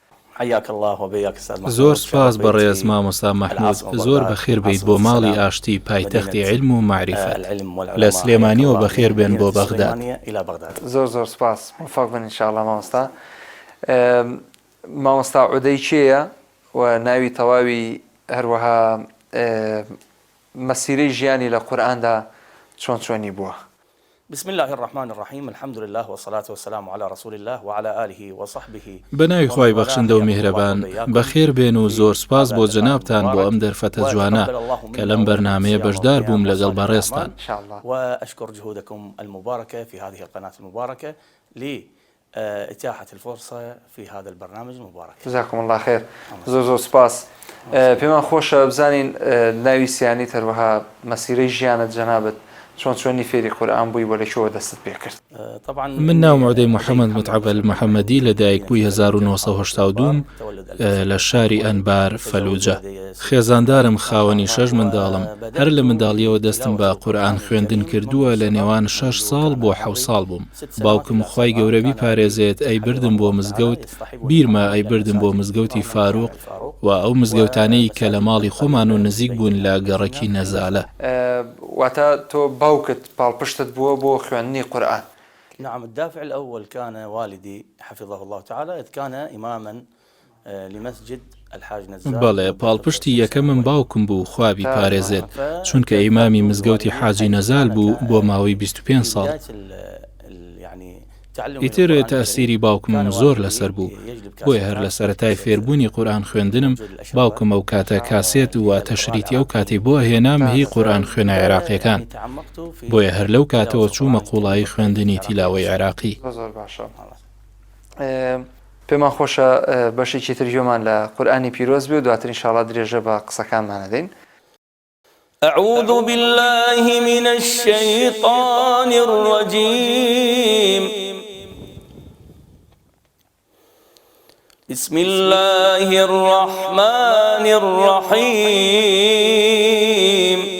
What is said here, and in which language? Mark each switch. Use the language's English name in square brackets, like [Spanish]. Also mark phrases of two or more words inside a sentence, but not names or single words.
[Central Kurdish] زۆر سپاس بەڕێز مامۆستا مەحموود، زۆر بەخێر بیت بۆ ماڵی ئاشتی پایتەختی [Arabic] علم و معریفەت [Central Kurdish] لە سلێمانیەوە بەخێر بێن بۆ بەغداد. زۆر زۆر سپاس، موفق بن ئینشاءالله مامۆستا. مامۆستا عودەی چییە و ناوی تەواوی هەروەها مەسیرەی ژیانی لە قورئاندا چۆنی بووە؟ [Arabic] بسم الله الرحمن الرحيم الحمد لله والصلاة والسلام على رسول الله وعلى آله وصحبه. [Central Kurdish] بەناوی خی بەخشندە و میهرەبان بەخێر بێن و زۆر سپاس بۆ جەنابتان بۆ ئەم دەرفەتە جوانە کە لەم بەرنامەیە بەشدار بووم لەگەڵ بەڕێستان. [Arabic] وأشكر جهودكم المباركة في هذه القناة المباركة لإتاحة الفرصة في هذا البرنامج المبارك. جزاكم الله خير. [Central Kurdish] زۆر سپاس. پێمان خۆشە بزانین ناوی سیانی هەروەها مەسیرەی ژیانت جەنابەت چۆنی فێری قورئان بووی بۆ لەکوێوە دەستت پێ کرد؟ من ناوم عودەی محەممەد متعب المحەممەدی لە دایک بووی 1970 لە شاری ئەنبار فەلوجە. خێزاندارم خاوەنی 6 منداڵم، هەر لە منداڵیەوە دەستم بە قورئان خوێندن کردووە لە نێوان 6 ساڵ بۆ 7 ساڵ بووم. باوکم خوای گەورەبی پارێزێت ئەی بردم بۆ مزگەوت، بیرمە ئەی بردم بۆ مزگەوتی فاروق و ئەو مزگەوتانەی کە لە ماڵی خۆمان و نزیک بوون لە گەڕەکی نەزالە. واتە تۆ باوکت پاڵپشتت بووە بۆ خوێندنی قورئان؟ [Arabic] نعم، الدافع الأول كان والدي حفظه الله تعالى إذ كان إماما لمسجد الحاج نزال. [Central Kurdish] بەڵێ پاڵپشتی یەکەمم باوکم بوو خوابی پارێزێت، چونکە ئیمامی مزگەوتی حاجی نەزال بوو بۆ ماوەی 25 ساڵ. ئیتر تەسیری باوکمم زۆر لەسەر بوو، بۆیە هەر لە سەرەتای فێربوونی قورئان خوێندنم باوکم ئەو کاتە کاسێت و تەشریتی ئەو کاتی بۆ هێنام هی قورئان خوێنە عێراقیەکان، بۆیە هەر لەو کاتەوە چوومە قوڵایی خوێندنی تیلاوەی عێراقی. زۆر باشە. پێمان خۆشە بەشێکی تریۆمان لە قورئانی پیرۆز بێ و دواتر ئینشاڵڵا درێژە بە قسەکانمان دەین. [Arabic] أعوذ بالله من الشيطان الرجيم. بسم الله الرحمن الرحيم.